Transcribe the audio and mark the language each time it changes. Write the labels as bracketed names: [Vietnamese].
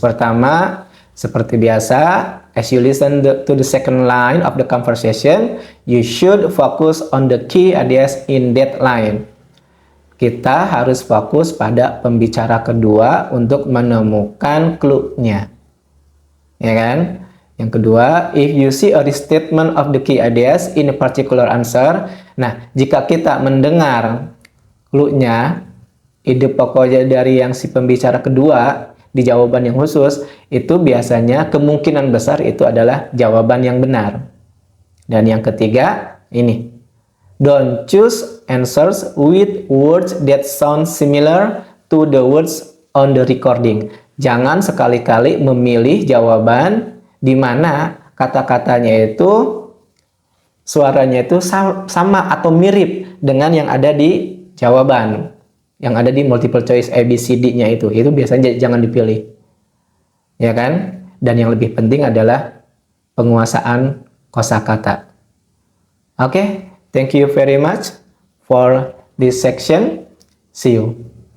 [Indonesian] Pertama, seperti biasa, [English] as you listen to the second line of the conversation, you should focus on the key ideas in that line. [Indonesian] Kita harus fokus pada pembicara kedua untuk menemukan clue-nya. Ya kan? Yang kedua, [English] if you see a restatement of the key ideas in a particular answer. [Indonesian] Nah, jika kita mendengar clue-nya, ide pokoknya dari yang si pembicara kedua di jawaban yang khusus, itu biasanya kemungkinan besar itu adalah jawaban yang benar. Dan yang ketiga, ini. [English] Don't choose answers with words that sound similar to the words on the recording. [Indonesian] Jangan sekali-kali memilih jawaban di mana kata-katanya itu suaranya itu sama atau mirip dengan yang ada di jawaban, yang ada di multiple choice A, B, C, D-nya itu biasanya jangan dipilih. Ya kan? Dan yang lebih penting adalah penguasaan kosakata. [English] Oke, thank you very much for this section. See you.